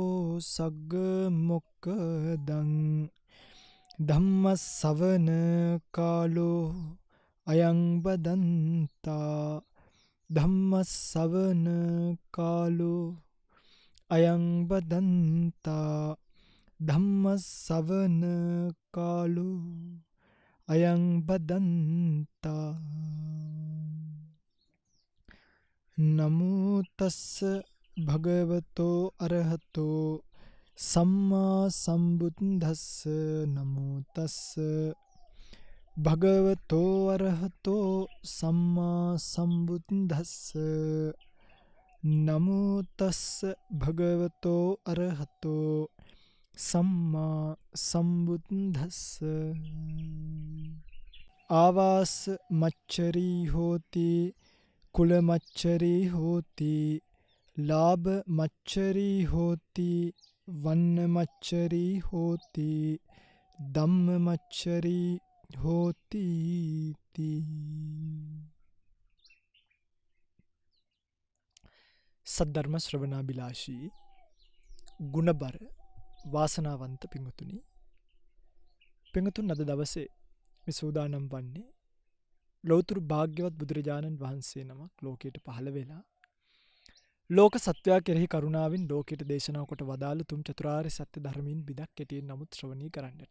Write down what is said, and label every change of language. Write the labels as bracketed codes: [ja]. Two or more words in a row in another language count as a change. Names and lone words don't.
[pi] सग्गमुक्कदं धम्मसवन कालो अयं बदन्ता धम्मसवन कालो अयं बदन्ता धम्मसवन कालो अयं बदन्ता नमो तस्स भगवतो अरहतो सम्मा सम्बुद्धस्स नमो तस्स भगवतो अरहतो सम्मा सम्बुद्धस्स नमो तस्स भगवतो अरहतो सम्मा सम्बुद्धस्स आवास मच्छरी होती कुल मच्छरी होती लाभ मच्छरी होती वन्न मच्छरी होती दम्म मच्छरी होती ती। [si] සද්ධර්ම ශ්‍රවණාභිලාෂී ගුණබර වාසනාවන්ත පිංගුතුනි පිංගුතුන් අද දවසේ මේ සූදානම් වන්නේ ලෞතර භාග්‍යවත් බුදුරජාණන් වහන්සේ නමක් ලෝකයට පහළ වෙලා ලෝක සත්වයා කෙරෙහි කරුණාවෙන් ලෝකයට දේශනා කොට වදාළ තුම් චතුරාර්ය සත්‍ය ධර්මයෙන් බිදක් කෙටියෙන් නමුත් ශ්‍රවණී කරන්නට.